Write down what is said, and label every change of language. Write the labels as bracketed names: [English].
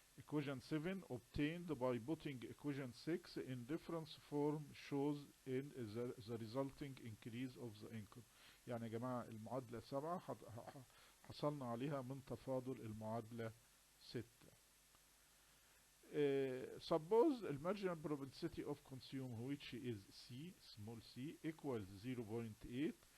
[English] Equation 7 obtained by putting equation 6 in difference form shows in the resulting increase of the income. [Arabic] يعني يا جماعة المعادلة 7 حصلنا عليها من تفاضل المعادلة 6. [English] Suppose the marginal propensity of consume, which is C, small c, equals 0.8.